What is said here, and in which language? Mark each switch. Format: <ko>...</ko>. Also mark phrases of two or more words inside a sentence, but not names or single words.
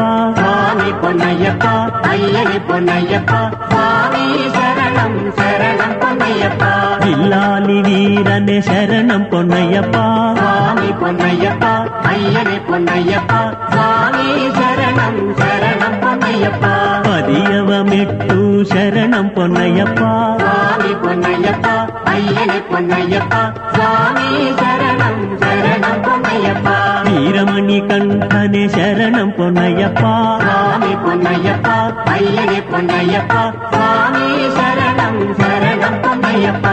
<te>స్వామి పొన్నయ్యప్ప అయ్యనే పొన్నయ్యప్ప స్వామి శరణం శరణం పొన్నయ్యప్ప విల్లాలి వీరనే శరణం పొన్నయ్యప్ప స్వామి పొన్నయ్యప్ప అయ్యనే పొన్నయ్యప్ప స్వామి శరణం</te> <ta>சரணம் பொன்னையப்பா சுவாமி பொன்னையப்பா ஐயனே பொன்னையப்பா சுவாமி சரணம் சரணம் பொன்னையப்பா வீரமணி கண்டனே சரணம் பொன்னையப்பா சுவாமி பொன்னையப்பா ஐயனே பொன்னையப்பா சுவாமி சரணம் சரணம் பொன்னையப்பா</ta>